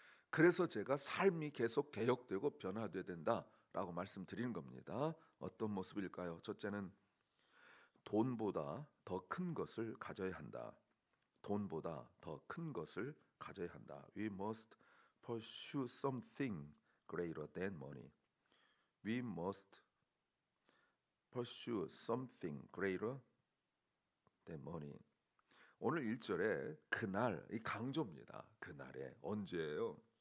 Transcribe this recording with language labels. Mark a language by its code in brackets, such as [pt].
[ko] 그래서 제가 삶이 계속 개혁되고 변화되어야 된다라고 말씀드리는 겁니다. 어떤 모습일까요? 첫째는 돈보다 더 큰 것을 가져야 한다. 돈보다 더 큰 것을 가져야 한다. [en] We must pursue something greater than money. We must pursue something greater than money. [ko] 오늘 1절에 그날, 이 강조입니다. 그날에 언제예요?